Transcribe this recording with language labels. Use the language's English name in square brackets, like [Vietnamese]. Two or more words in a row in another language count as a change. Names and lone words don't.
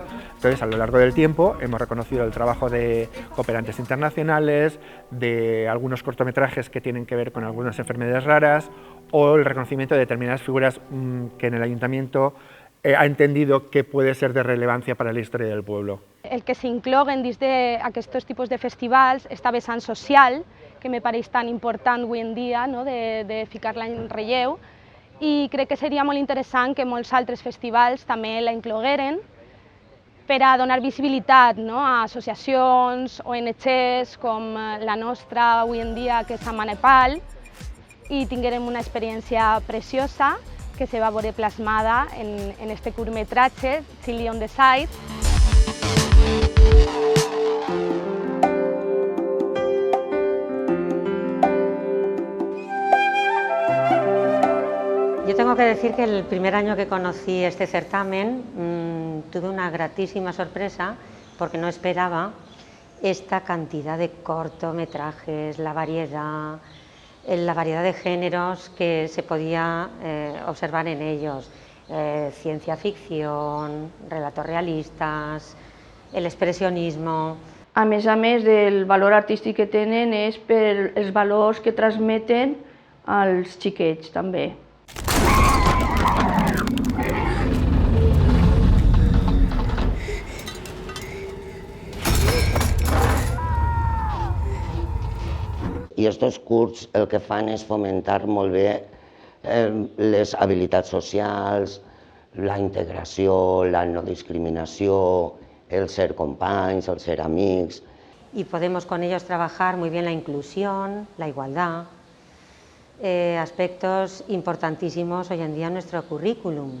[Spanish] Entonces, a lo largo del tiempo hemos reconocido el trabajo de cooperantes internacionales, de algunos cortometrajes que tienen que ver con algunas enfermedades raras o el reconocimiento de determinadas figuras que en el ayuntamiento ha entendido que puede ser de relevancia para la historia del pueblo. [Catalan] El que s'incloguen dins d'aquests tipus de festivals, esta vessant social, que me pareix tan important avui en dia, no? de ficar-la en relleu, i crec que seria molt interessant que molts altres festivals també la inclogueren per a donar visibilitat, no? A associacions, ONGs com la nostra avui en dia, que és a Manepal, i tinguérem una experiència preciosa que se va veure plasmada en este curtmetratge, Chili on the Side. [Spanish] Yo tengo que decir que el primer año que conocí este certamen tuve una gratísima sorpresa porque no esperaba esta cantidad de cortometrajes, la variedad de géneros que se podía observar en ellos, ciencia ficción, relatos realistas, el expressionismo. [Catalan] A més, el valor artístic que tenen és per els valors que transmeten als xiquets també. I estos curts el que fan és fomentar molt bé les habilitats socials, la integració, la no discriminació, el ser companys, el ser amics. [Spanish] Y podemos con ellos trabajar muy bien la inclusión, la igualdad, aspectos importantísimos hoy en día en nuestro currículum.